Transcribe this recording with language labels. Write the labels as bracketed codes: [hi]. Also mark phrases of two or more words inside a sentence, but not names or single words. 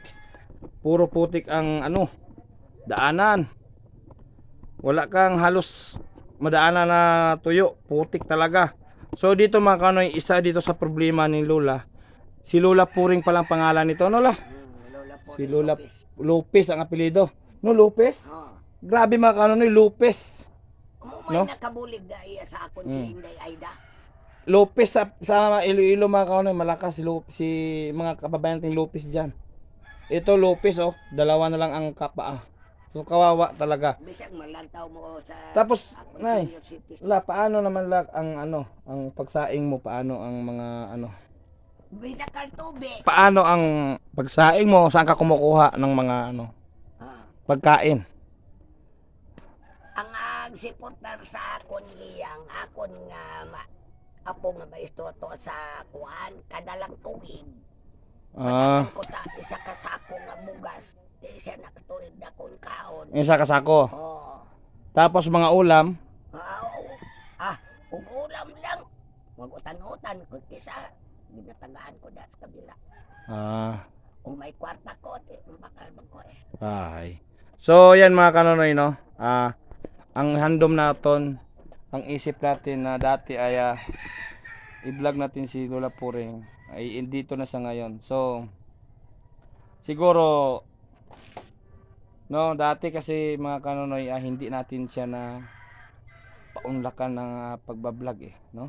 [tl] Puro putik ang daanan. Wala kang halos madaanan na tuyo, putik talaga. So dito mga kanonoy, isa dito sa problema ni Lola. Si Lola Puring palang pangalan nito, no la? Lola po. Si Lola Lopez ang apelyido. No, Lopez? Grabe mga kanonoy, Lopez. May No? [hil] nakabulig na iya sa akon si Inday Aida. [tl] Lopez sa Iloilo mga kanonoy, malakas si mga kababayan nating Lopez diyan. Ito Lopez dalawa na lang ang kapaa. So kawawa talaga. [hil] Bisag malantaw mo sa [tl] Tapos, [hil] akon nay, [en] senior citizen. [tl] La, paano naman ang ang pagsaing mo, paano ang mga [hil] Binakal tubig. [tl] paano ang pagsaing mo, saan ka kumukuha ng mga pagkain? [hil] Ang agsiportar sa akon iyang akon nga apo nga maestro to sa kuan kadalang tuig. Ah, Ko ta isa ka sako nga bugas. Di siya nakatuig na kon kaon. isa kasako. Oh. [tl] Tapos mga ulam, [hil] Kung ulam lang. Wag utan-utan kung kisa ginatagaan ko da sa kabila. Kung may kwarta ko, bakal ko [tl] ay. So yan mga kanonoy, no. Ang handom naton, ang isip natin na dati ay i-vlog natin si Lola Puring ay dito na sa ngayon. So siguro no, dati kasi mga kanonoy, hindi natin siya na paunlakan ng pagbablog no.